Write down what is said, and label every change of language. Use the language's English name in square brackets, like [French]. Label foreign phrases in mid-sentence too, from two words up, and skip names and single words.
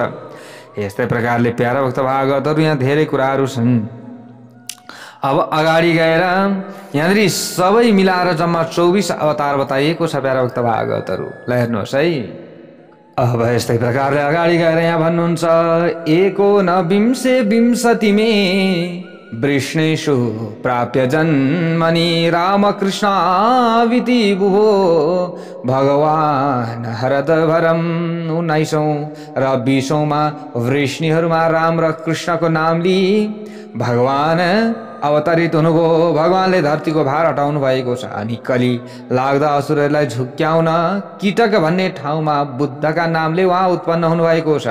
[Nepali] यस्तै प्रकारले प्यारा भक्त भागवतहरू यहाँ धेरै कुराहरू छन्। अब अगाडि गएर यहाँनिर सबै मिलाएर जम्मा 24 अवतार बताइएको छ प्यारा भक्त भागवतहरू। ल हेर्नुहोस् है। अब यस्तै प्रकारले अगाडि गएर यहाँ भन्नुहुन्छ [Sanskrit] एको न विंशे विंशति मे वृष्णेषु प्राप्य जन्मनि रामकृष्णाविति बुभो भगवान हरदभरम [Nepali] 19औं र 20औंमा वृष्णिहरूमा राम र कृष्णको नाम लिई भगवान अवतरित हुनुभयो। भगवानले धरतीको भार हटाउनु भएको छ अनि कली लाग्दा असुरहरूलाई झुक्क्याउन कीटक भन्ने ठाउँमा बुद्धका नामले उहाँ उत्पन्न हुनुभएको छ।